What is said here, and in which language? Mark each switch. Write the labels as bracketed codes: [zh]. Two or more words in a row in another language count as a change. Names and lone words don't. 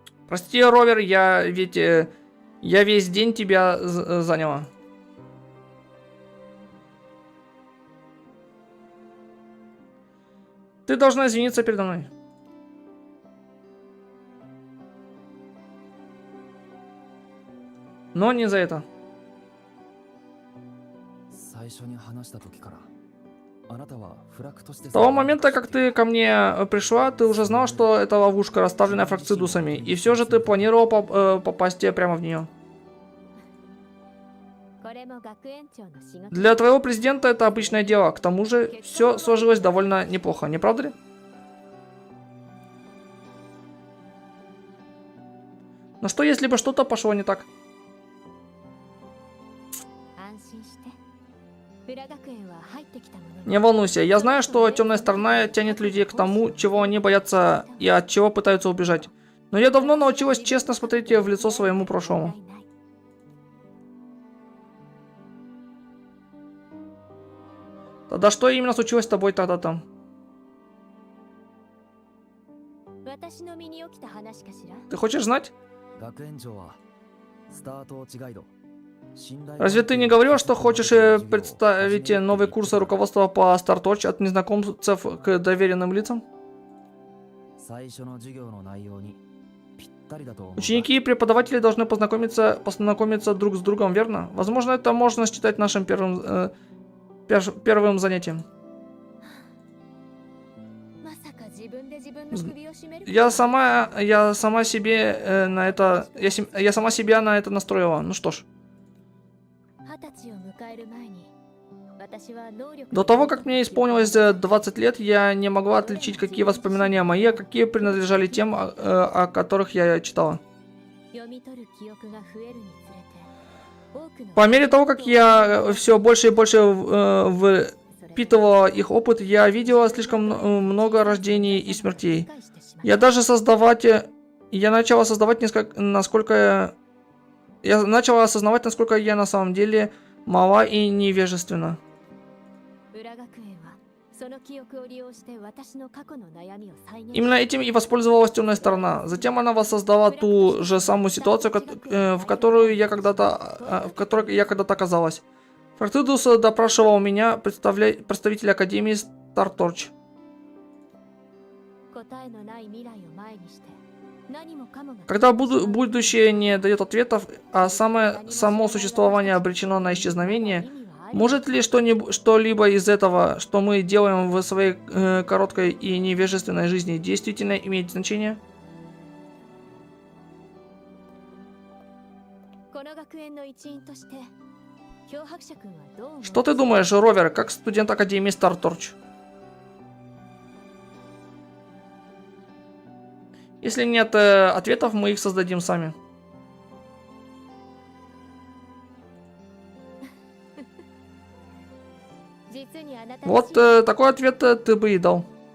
[ru] Прости, Ровер, я весь день тебя заняла. Ты должна извиниться передо мной. Но не за это. [ja] 最初に話した時からあなたはフラクとして [ru] С того момента, как ты ко мне пришла, ты уже знал, что это ловушка, расставленная фракцидусами, и все же ты планировал попасть прямо в нее. [ja] これも学園長の仕事。 [ru] Для твоего президента это обычное дело, к тому же все сложилось довольно неплохо, не правда ли? Но что если бы что-то пошло не так? [ja] 安心して。裏学園は入ってきたものに。 [ru] Не волнуйся, я знаю, что темная сторона тянет людей к тому, чего они боятся и от чего пытаются убежать. Но я давно научилась честно смотреть в лицо своему прошлому. Тогда что именно случилось с тобой тогда-то? [ja] 私の身に起きた話かしら。 [ru] Ты хочешь знать? [ja] 学園長はスタートウォッチガイド [ru] Разве ты не говорил, что хочешь представить новые курсы руководства по StarTorch от незнакомцев к доверенным лицам? [ja] 最初の授業の内容にぴったりだと思うが [ru] Ученики и преподаватели должны познакомиться друг с другом, верно? Возможно, это можно считать нашим первым занятием. [ja] まさか自分で自分の首を絞める [ru] Я сама себя на это настроила. Ну что ж. [ja] 20 歳を迎える前に私は能力 [ru] До того, как мне исполнилось 20 лет, я не могла отличить, какие воспоминания мои, а какие принадлежали тем, о которых я читала. [ja] 読み取る記憶が増えるにつれて多くの [ru] По мере того, как я все больше и больше впитывала их опыт, я видела слишком много рождений и смертей. Я начала осознавать, насколько я на самом деле мала и невежественна. [ja] 浦学園はその記憶を利用して私の過去の悩みを再現 [ru] Именно этим и воспользовалась темная сторона. Затем она воссоздала ту же самую ситуацию, в которой я когда-то оказалась. Фрактидус допрашивал меня, представителя Академии StarTorch. [ja] 答えのない未来を前にして何もかもが [ru] Когда будущее не дает ответов, а само существование обречено на исчезновение, может ли что-либо из этого, что мы делаем в своей короткой и невежественной жизни, действительно иметь значение? [ja] この学園の一員として漂白者君はどう思う [ru] Что ты думаешь, Ровер, как студент Академии StarTorch? Если нет ответов, мы их создадим сами. Вот такой ответ ты бы и дал.